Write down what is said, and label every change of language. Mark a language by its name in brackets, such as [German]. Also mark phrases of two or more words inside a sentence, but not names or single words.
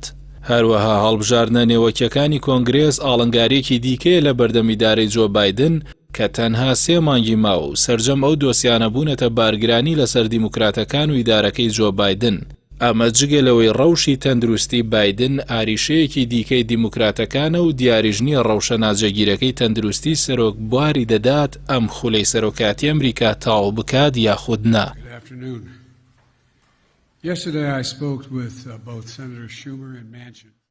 [Central Kurdish] هەروەها هەڵبژاردنە نێوەکیەکانی کۆنگرێس ئاڵنگارێکی دیکەیە لە بەردەمیدارەی جۆ بایدن کە تەنها 3 مانگی ماوە و سەرجەم ئەو دۆسیانە بوونەتە بارگرانی لەسەر دیموکراتەکان و ئیدارەکەی جۆ بایدن. ئەمە جگەلەوەی ڕەوشی تەندروستی بایدن ئاریشەیەکی دیکەی دیموکراتەکانە و دیاریژنی ڕەوشە ناجێگیرەکەی تەندروستی سەرۆک بواری دەدات ئەم خولەی سەرۆکاتی ئەمریکا تاو بکات یاخود نا. [English] Yesterday I spoke with both Senator Schumer and Manchin.